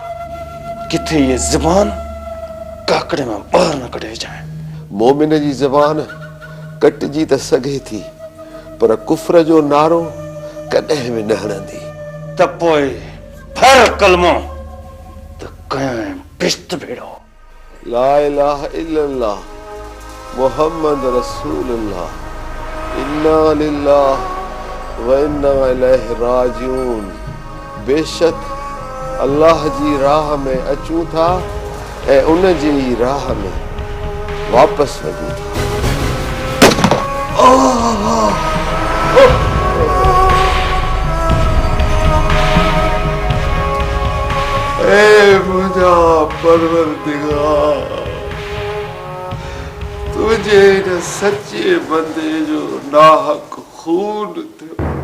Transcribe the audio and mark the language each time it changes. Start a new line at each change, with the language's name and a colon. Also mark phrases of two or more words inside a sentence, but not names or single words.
Sindhi: किथे ये ज़बान काकड़े मां ॿाहिरि न कढे विझाए। मोमिन जी ज़बान कटिजी त सघे थी पर कुफ्र जो नारो कॾहिं बि न हणंदी। त पोइ भर कलमो त कयां पिश्त भेड़ो।
Arabic: لا إله إلا الله محمد رسول الله إنا لله وإنا إليه راجعون.
Sindhi: बेशक अल्लाह जी राह में अचूं था ऐं उन जी राह में वापसि वञूं था। ऐ मुंहिंजा परवरदिगार, तुंहिंजे हिन सचे बंदे जो नाहक खून थियो।